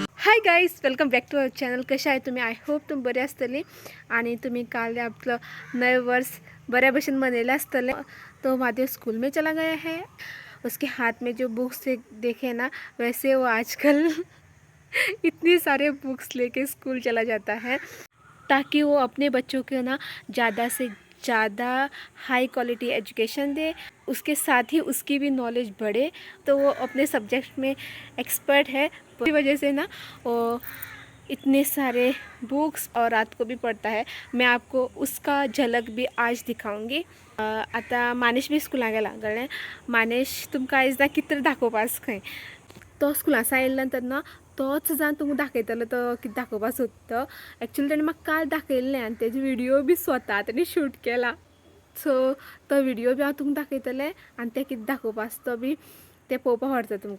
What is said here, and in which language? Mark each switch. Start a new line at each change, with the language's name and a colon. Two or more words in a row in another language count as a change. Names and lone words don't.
English: Hi guys, welcome back to our channel.
Konkani: कशा आहे तुम्ही?
English: I hope
Konkani: तुम्ही बरे असतले आणि तुम्ही काल आपलं नए वर्ष बऱ्या भशन मनेला असतले.
Hindi: तो महादेव स्कूल में चला गया है. उसके हाथ में जो बुक्स देखे ना, वैसे वो आजकल इतनी सारे बुक्स लेके स्कूल चला जाता है ताकि वो अपने बच्चों को ना ज़्यादा से ज़्यादा
English: high quality education
Hindi: दे, उसके साथ ही उसकी भी नॉलेज बढ़े. तो वो अपने सब्जेक्ट में एक्सपर्ट है. इसी वजह से ना वो इतने सारे बुक्स और रात को भी पढ़ता है. मैं आपको उसका झलक भी आज दिखाऊंगी.
Konkani: आता मानेश भी स्कूल गेला कळ्ळें. मानेश तुमकां आयज ना कितें तरी दाखोवपास खंय. तो स्कुलासा आयिल्ल्या नंतर ना तोच जावन तुमकां दाखयतलो तो कितें दाखोवपाक सोदता. एक्चुअली ताणें म्हाका काल दाखयल्लें आनी तेजो व्हिडियो बी स्वता ताणें शूट केला. सो तो व्हिडियो बी हांव तुमकां दाखयतलें आनी तें कितें दाखोवपा आसा तो बी तें पळोवपाक व्हरता तुमकां.